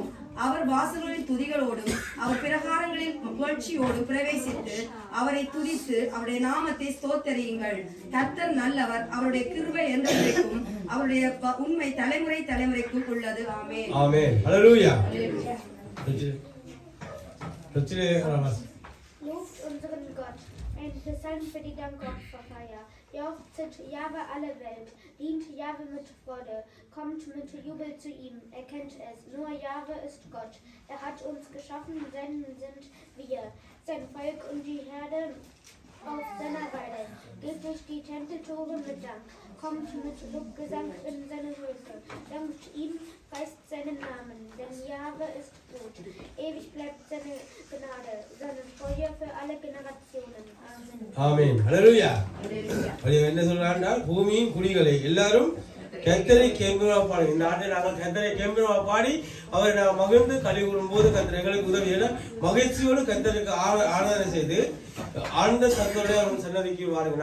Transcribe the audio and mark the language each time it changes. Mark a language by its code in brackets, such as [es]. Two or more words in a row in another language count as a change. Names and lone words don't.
[ta] அவர் வாசல்களின் துதிகளோடும் அவர் பிரகாரங்களில் புகழ்ச்சியோடும் பிரவேசித்து அவரை துதித்து அவருடைய நாமத்தை ஸ்தோத்தரியுங்கள். கர்த்தர் நல்லவர், அவருடைய கிருபை என்றென்றைக்கும், அவருடைய உண்மை தலைமுறை தலைமுறைக்கும் உள்ளது. ஆமென் ஆமென் ஹல்லேலூயா. [de] Lobt unseren Gott, ein Psalm für die Dankopferfeier. Jauchzet Jahwe alle Welt, dient Jahwe mit Freude, kommt mit Jubel zu ihm, erkennt es, nur Jahwe ist Gott. Er hat uns geschaffen, seinen sind wir, sein Volk und die Herde auf seiner Weide. Geht durch die Tempeltore mit Dank, kommt mit Lobgesang in seine Höfe, dankt ihm, preist seinen Namen, denn Jahwe ist gut. Ewig bleibt seine Gnade, seine Treue für alle Generationen. Amen. [ta] ஆமென் ஹல்லேலூயா. என்ன சொல்றாருன்னா பூமியின் குடிகளே எல்லாரும் கர்த்தரை கெம்பீரமாக பாடி. இந்த ஆண்டை நாங்கள் கர்த்தரை கெம்பீரமாக பாடி அவரை நாங்கள் மகிழ்ந்து களி கூறும் போது கர்த்தர் எங்களுக்கு உதவி என மகிழ்ச்சியோடு கர்த்தருக்கு ஆராதனை செய்து ஆனந்த சத்தோட அவர் சன்னதிக்கு வாருங்க.